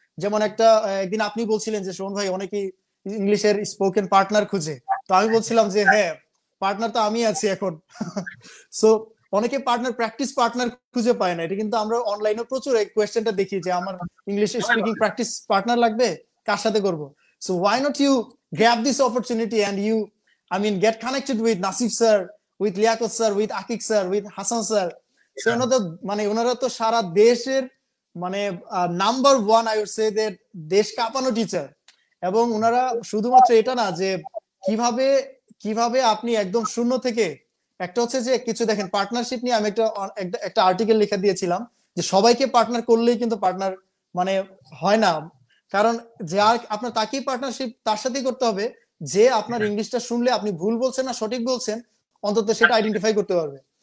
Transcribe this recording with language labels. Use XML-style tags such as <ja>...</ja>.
<bn>যেমন একদিন আপনি বলছিলেন যে শোভন ভাই অনেকেই ইংলিশের স্পোকেন পার্টনার খুঁজে, তো আমি বলছিলাম যে হ্যাঁ পার্টনার তো আমি আছি এখন। সো অনেকে প্র্যাকটিস পার্টনার খুঁজে পায় না। এটা কিন্তু আমরা অনলাইনে প্রচুর এই কোয়েশ্চেনটা দেখি যে আমার ইংলিশ স্পিকিং প্র্যাকটিস পার্টনার লাগবে, কার সাথে করব?</bn> <en>সো why not you grab this opportunity and you get connected with Nasif sir, with Liaquat sir, with Akik sir, with Hassan sir.</en> <bn>So মানে ওনারা তো সারা দেশের মানে number 1</bn> <en>I would say that</en> <bn>দেশ কাঁপানো টিচার। এবং ওনারা শুধুমাত্র এটা না যে কিভাবে আপনি একদম শূন্য থেকে, একটা হচ্ছে যে কিছু দেখেন পার্টনারশিপ নিয়ে আমি একটা আর্টিকেল লিখে দিয়েছিলাম যে সবাইকে পার্টনার করলেই কিন্তু পার্টনার মানে হয় না, কারণ যে আর আপনার তাকেই পার্টনারশিপ তার সাথেই করতে হবে যে আপনার ইংলিশটা শুনলে আপনি ভুল বলছেন না সঠিক বলছেন অন্তত সেটা আইডেন্টিফাই করতে পারবে।</bn>